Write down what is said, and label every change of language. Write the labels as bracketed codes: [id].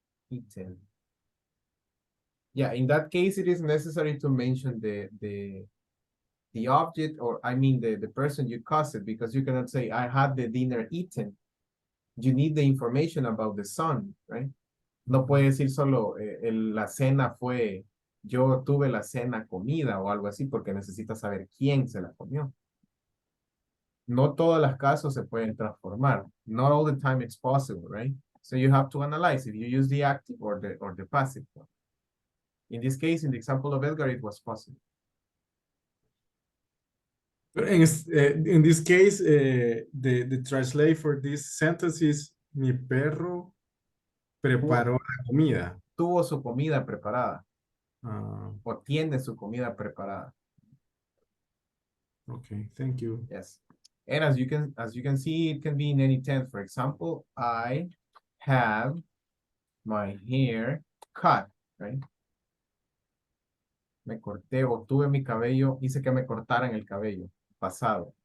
[en] Eaten. Yeah, in that case, it is necessary to mention the object, or I mean the person you caused it, because you cannot say I had the dinner eaten. You need the information about the son, right? [es] No puede decir solo la cena fue, yo tuve la cena comida o algo así, porque necesita saber quién se la comió. No todos los casos se pueden transformar. [en] Not all the time it's possible, right? So you have to analyze if you use the active or the passive one. In this case, in the example of Edgar, it was possible. In this case, the translate for this sentence is [es] mi perro preparó la comida. Tuvo su comida preparada. O tiene su comida preparada. [en] Okay, thank you. Yes. And as you can see, it can be in any tense. For example, I have my hair cut, right? [es] Me corté o tuve mi cabello, hice que me cortaran el cabello, pasado.